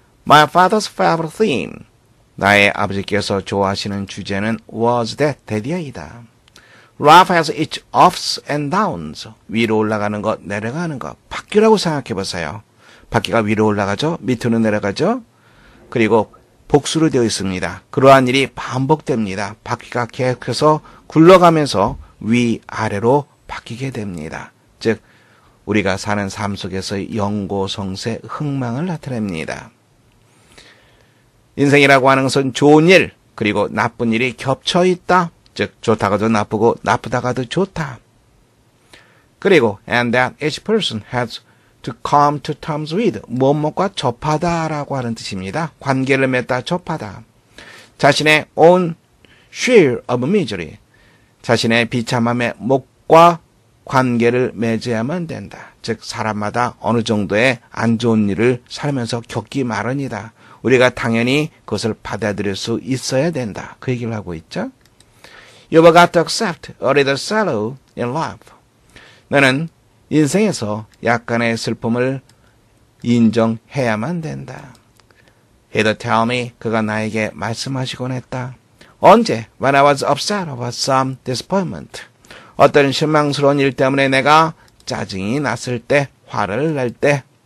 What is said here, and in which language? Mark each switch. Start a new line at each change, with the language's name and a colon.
English: My father's favorite theme.
Korean: 나의 아버지께서 좋아하시는 주제는
English: was that,
Korean: 대디어이다.
English: Life has its ups and downs.
Korean: 위로 올라가는 것, 내려가는 것. 바퀴라고 생각해 보세요. 바퀴가 위로 올라가죠? 밑으로 내려가죠? 그리고 복수로 되어 있습니다. 그러한 일이 반복됩니다. 바퀴가 계속해서 굴러가면서 위아래로 바뀌게 됩니다. 즉 우리가 사는 삶 속에서의 영고성세, 흥망을 나타냅니다. 인생이라고 하는 것은 좋은 일, 그리고 나쁜 일이 겹쳐 있다. 즉 좋다가도 나쁘고 나쁘다가도 좋다. 그리고
English: and that each person has to come to terms with,
Korean: 무엇과 접하다라고 하는 뜻입니다. 관계를 맺다, 접하다. 자신의
English: own share of misery,
Korean: 자신의 비참함의 몫과 관계를 맺어야만 된다. 즉 사람마다 어느 정도의 안 좋은 일을 살면서 겪기 마련이다. 우리가 당연히 그것을 받아들일 수 있어야 된다. 그 얘기를 하고 있죠.
English: You've got to accept a little sorrow in life.
Korean: 너는 인생에서 약간의 슬픔을 인정해야만 된다.
English: He'd tell me,
Korean: 그가 나에게 말씀하시곤 했다. 언제?
English: When I was upset about some disappointment.
Korean: 어떤 실망스러운 일 때문에 내가 짜증이 났을 때, 화를 낼 때.